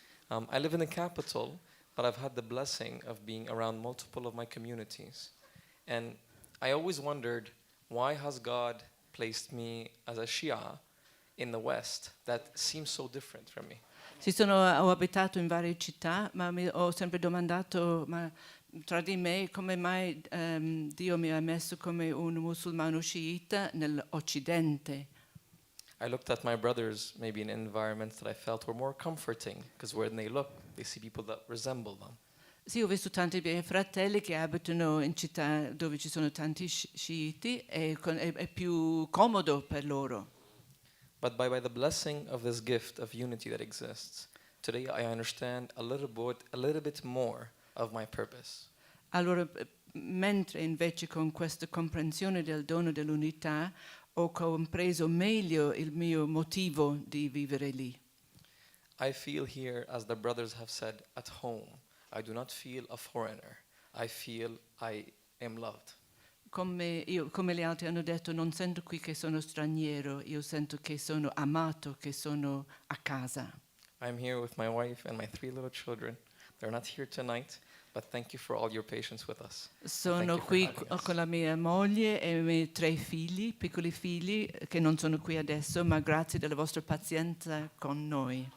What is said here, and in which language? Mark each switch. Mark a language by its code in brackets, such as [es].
[en] I live in the capital, but I've had the blessing of being around multiple of my communities. And I always wondered, why has God placed me as a Shia in the West that seems so different from me? [it] Ho abitato in varie città, ma ho sempre domandato, ma tra di me, come mai Dio mi ha messo come un musulmano sciita nell'Occidente? [en] I looked at my brothers maybe in environments that I felt were more comforting, because when they look, they see people that resemble them. [it] Sì, ho visto tanti miei fratelli che abitano in città dove ci sono tanti sciiti e è più comodo per loro. [en] But by the blessing of this gift of unity that exists, today I understand a little bit more of my purpose. [it] Allora, mentre invece con questa comprensione del dono dell'unità ho compreso meglio il mio motivo di vivere lì. [en] I feel here, as the brothers have said, at home. I do not feel a foreigner. I feel I am loved. [it] Come gli altri hanno detto, non sento qui che sono straniero, io sento che sono amato, che sono a casa. [en] I'm here with my wife and my 3 little children. They're not here tonight, but thank you for all your patience with us. [it] Sono qui con la mia moglie e i miei 3 figli, piccoli figli, che non sono qui adesso, ma grazie della vostra pazienza con noi.